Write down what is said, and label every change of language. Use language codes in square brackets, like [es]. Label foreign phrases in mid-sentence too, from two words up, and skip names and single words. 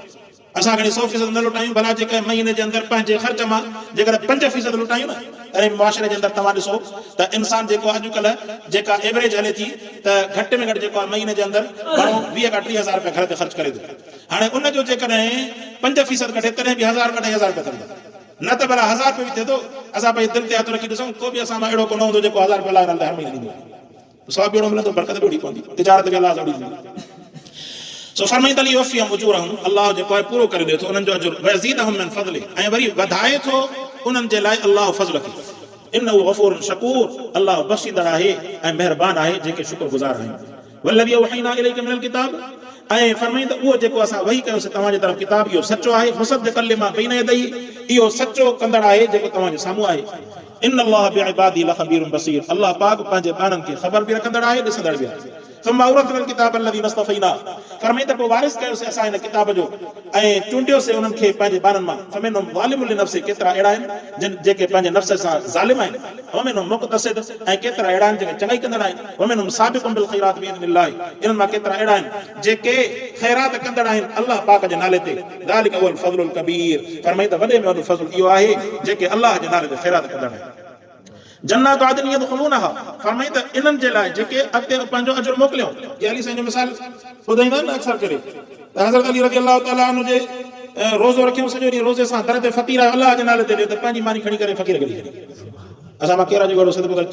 [sd] असां खणी 100% न लुटायूं भला जेके महीने जे अंदरि पंहिंजे ख़र्च मां जेकर 5% लुटायूं न अरे मुआशरे जे अंदरि तव्हां ॾिसो त इंसान जेको अॼुकल्ह जेका एवरेज हले थी त घटि में घटि जेको आहे महीने जे अंदरि माण्हू 20 खां 30 हज़ार रुपया घर ते ख़र्च करे थो हाणे उनजो जेकॾहिं 5% कढे तॾहिं बि 1000 2.5 रुपया कंदो न त भला 1000 रुपया बि थिए थो असां पंहिंजे दिलि ते हथ रखी ॾिसूं को बि असां मां अहिड़ो कोन हूंदो जेको 1000 रुपया लाइ हर महीने ॾींदो सवाबु अहिड़ो मिलंदो बरकत बि पवंदी तिजारत बि अलाह सां सो फरमाईंदा [ar] ليوفيهم أجورهم [sd] अल्लाह जेको आहे पूरो करे ॾे थो उन्हनि जो अजुर [ar] ويزيدهم من فضله [sd] ऐं वरी वधाए थो उन्हनि जे लाइ अल्लाह फज़ल खे [ar] إنه غفور شكور [sd] अल्लाह बख़्शींदड़ आहे ऐं महिरबान आहे जेके शुक्रगुज़ार आहिनि वल्लज़ी [ar] أوحينا إليك من الكتاب [sd] ऐं फरमाईंदा उहो जेको असां वही कयोसीं तव्हांजे तरफ़ किताब इहो सचो आहे [ar] مصدقا لما بين يديه [sd] इहो सचो कंदड़ आहे जेको तव्हांजे साम्हूं आहे [ar] إن الله بعباده لخبير بصير [sd] अल्लाह पाक पंहिंजे ॿारनि खे ख़बर बि रखंदड़ आहे ॾिसंदड़ बि आहे [ar] ثم اورثنا الكتاب الذي نصطفينا [sd] فرمائند पोइ वारिस कयोसीं असां हिन किताब जो ऐं चूंडियोसीं उन्हनि खे पंहिंजे ॿारनि मां [ar] فمنهم ظالم لنفسه [sd] केतिरा अहिड़ा आहिनि जेके पंहिंजे नफ़्स सां ज़ालिम आहिनि [ar] ومنهم مقتصد [sd] ऐं केतिरा अहिड़ा आहिनि जेके चङाई कंदड़ आहिनि [ar] ومنهم سابق بالخيرات بإذن الله [sd] इन्हनि मां केतिरा अहिड़ा आहिनि जेके ख़ैरात कंदड़ आहिनि अल्लाह पाक जे नाले ते [ar] ذلك هو الفضل الكبير [sd] फरमाईंदा वॾे में वॾो फज़ल इहो आहे जेके अल्लाह जे नाले ते ख़ैरात कंदड़ आहिनि [ar] جنات عدن يدخلونها [sd] फरमाई त इन्हनि जे लाइ जेके अॻिते पंहिंजो अजुर मोकिलियो ये अली साईं जो मिसाल ॿुधाईंदा आहिनि न अक्सर करे त हज़रत अली [ar] رضي الله تعالى عنه [sd] जे रोज़ो रखियो सॼो ॾींहुं रोज़े सां दर ते फ़क़ीर आयो अल्लाह जे नाले ते ॾियो त पंहिंजी मानी खणी करे फ़क़ीर कढी छॾी असां मां कहिड़ा जो सदको करे